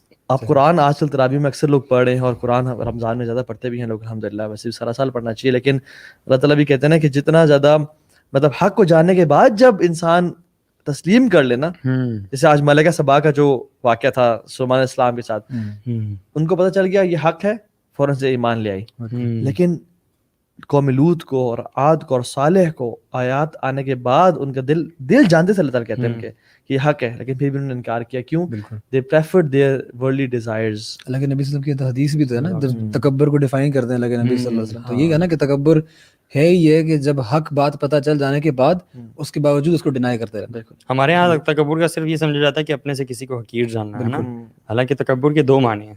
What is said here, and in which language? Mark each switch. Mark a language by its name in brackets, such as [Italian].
[Urdu] آپ قرآن آج کل تراویح میں اکثر لوگ پڑھ رہے ہیں, اور قرآن رمضان میں زیادہ پڑھتے بھی ہیں لوگ الحمدللہ, ویسے بھی سارا سال پڑھنا چاہیے, لیکن اللہ تعالیٰ بھی کہتے ہیں نا کہ جتنا زیادہ مطلب حق کو جاننے کے بعد جب انسان تسلیم کر لینا, جیسے آج ملکہ سبا کا جو واقعہ تھا سلیمان علیہ السلام کے ساتھ, ان کو پتہ چل گیا یہ حق ہے, فوراً سے ایمان لے آئی. لیکن قوم لوط کو اور عاد کو اور صالح کو آیات آنے کے بعد ان کا دل جانتے تھے, اللہ تعالیٰ کہتے ہیں ان کے کہ یہ حق ہے, لیکن پھر بھی انہوں نے انکار کیا. کیوں؟ [English] they preferred their worldly desires. [Urdu] اللہ کے نبی صلی اللہ علیہ وسلم کی حدیث بھی تو ہے نا, تکبر کو ڈیفائن کرتے ہیں اللہ کے نبی صلی اللہ علیہ وسلم. تو یہ ہے نا کہ تکبر ہے یہ کہ جب حق بات پتہ چل جانے کے بعد اس کے باوجود اس کو ڈینائی کرتے رہتے ہیں. ہمارے یہاں تکبر کا صرف یہ سمجھا جاتا ہے کہ اپنے سے کسی کو حقیر جاننا ہے نا, حالانکہ تکبر کے دو معنی ہیں.